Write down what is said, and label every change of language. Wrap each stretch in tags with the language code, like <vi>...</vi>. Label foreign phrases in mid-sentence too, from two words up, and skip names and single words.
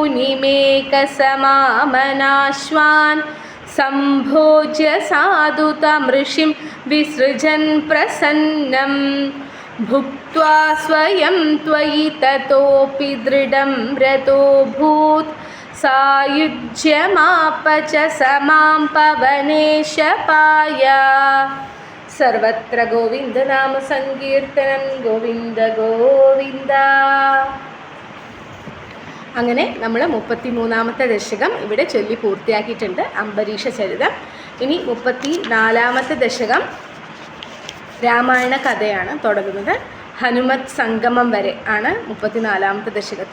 <sa>मुनिमेकसमामनाश्वान् सम्भोज्य साधुतमृषिं विसृजन् प्रसन्नं भुक्त्वा स्वयं त्वयि ततोऽपि दृढं रतोऽभूत् सायुज्यमाप च समां पवनेश पाय सर्वत्र गोविन्दनाम सङ्कीर्तनं गोविन्द गोविन्द.</sa> <ml>അങ്ങനെ നമ്മൾ 33ാമത്തെ ദശകം ഇവിടെ ചൊല്ലി പൂർത്തിയാക്കിയിട്ടുണ്ട്, അംബരീഷ ചരിതം. ഇനി 34ാമത്തെ ദശകം രാമായണ കഥയാണ് തുടങ്ങുന്നത്. ഹനുമത് സംഗമം വരെ ആണ് 34ാമത്തെ ദശകത്തിൽ.</ml>